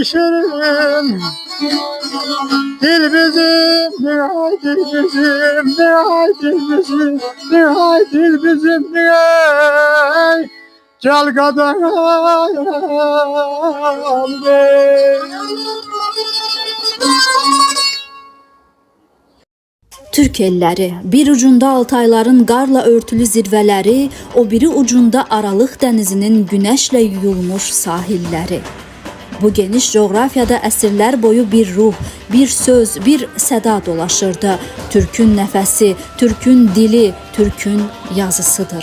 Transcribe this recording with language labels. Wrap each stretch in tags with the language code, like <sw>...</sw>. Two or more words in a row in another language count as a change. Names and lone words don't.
<az>şirin dil bizim Nihal dil bizim Nihal dil bizim Nihal dil bizim Nihal Gel kadar Türk elləri, bir ucunda Altayların qarla örtülü zirvələri, o biri ucunda Aralıq dənizinin günəşlə yuyulmuş sahilləri. Bu geniş coğrafiyada əsrlər boyu bir ruh, bir söz, bir səda dolaşırdı. Türkün nəfəsi, Türkün dili, Türkün yazısıdır.</az>